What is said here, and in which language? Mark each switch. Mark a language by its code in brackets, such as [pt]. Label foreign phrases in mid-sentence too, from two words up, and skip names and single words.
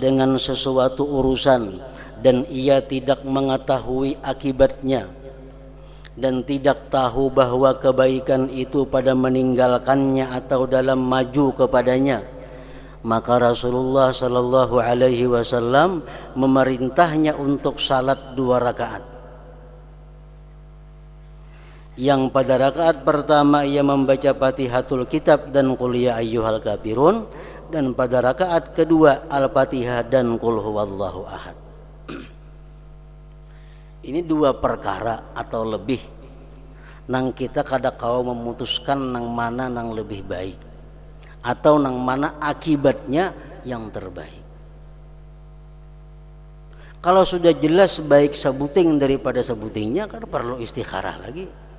[id] dengan sesuatu urusan dan ia tidak mengetahui akibatnya dan tidak tahu bahwa kebaikan itu pada meninggalkannya atau dalam maju kepadanya, maka Rasulullah [ar] sallallahu alaihi wasallam [id] memerintahnya untuk salat 2 rakaat. Yang pada rakaat pertama ia membaca Fatihatul Kitab dan [ar] Qul ya ayyuhal kafirun, [id] dan pada rakaat kedua Al-Fatihah dan [ar] Qul huwallahu ahad. [bjn] Ini 2 perkara atau lebih nang kita kada kau memutuskan nang mana nang lebih baik atau nang mana akibatnya yang terbaik. Kalau sudah jelas baik sebuting daripada sebutingnya, kan perlu istikharah lagi.